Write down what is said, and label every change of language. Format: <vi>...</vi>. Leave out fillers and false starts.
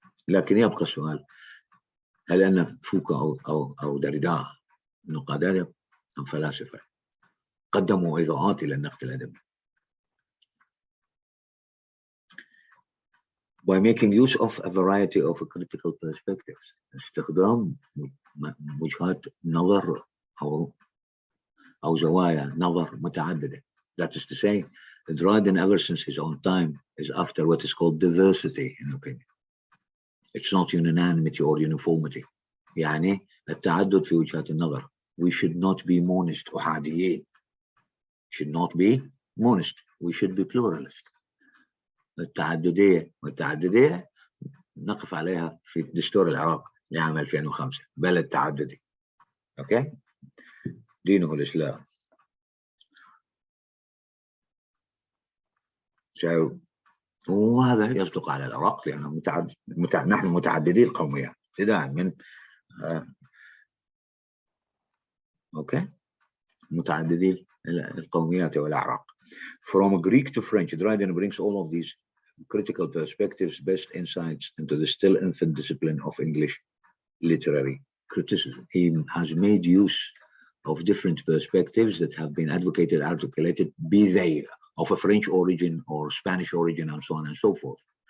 <ar>لكن يبقى السؤال، هل أن فوكو أو داريدا نقاد أدب أم فلاسفة قدموا إضاءات إلى النقد الأدبي؟</ar> <en>By making use of a variety of critical perspectives.</en> <ar>استخدام وجهات نظر أو زوايا نظر متعددة.</ar> <en>That is to say, Dryden ever since his own time is after what is called diversity in opinion. It's not unanimity or uniformity.</en> <ar>يعني التعدد في وجهات النظر.</ar> <en>We should not be monist أحاديين. Should not be monist. We should be pluralist.</en> <ar>والتعددية نقف عليها في دستور العراق لعام 2005 بلد تعددي. اوكي، دينه الإسلام. وهذا يصدق على العراق لأنه نحن متعددي القوميات ابتداء من اوكي متعددي القوميات والأعراق.</ar> <en>From Greek to French, Dryden brings all of these critical perspectives, best insights into the still infant discipline of English literary criticism. He has made use of different perspectives that have been advocated, articulated, be they of a French origin or Spanish origin and so on and so forth.</en>